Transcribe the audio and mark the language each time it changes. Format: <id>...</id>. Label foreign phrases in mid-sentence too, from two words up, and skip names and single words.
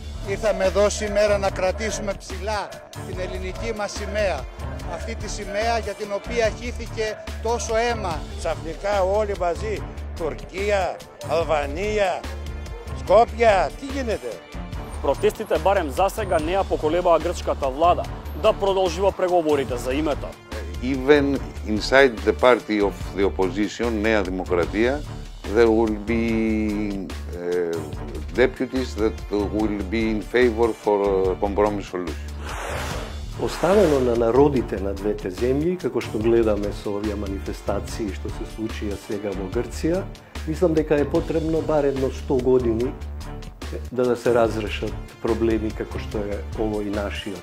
<el>Ήρθαμε εδώ σήμερα να κρατήσουμε ψηλά την ελληνική μας σημαία. Αυτή τη σημαία για την οποία χύθηκε τόσο αίμα. Ξαφνικά όλοι μαζί, Τουρκία, Αλβανία, Скопје, τι γίνεται?</el> <mk>Протестите барем засега не ја поколебаа грчката влада да продолжува преговорите за името.</mk> <en>Even inside the party of the opposition, Νέα Δημοκρατία, there will be deputies that will be in favor for a compromise solution.</en> <mk>Оставено на народите на двете земји, како што гледаме со овие манифестации што се случија сега во Грција, мислам дека е потребно бар едно 100 години да се разрешат проблеми како што е овој нашиот.</mk>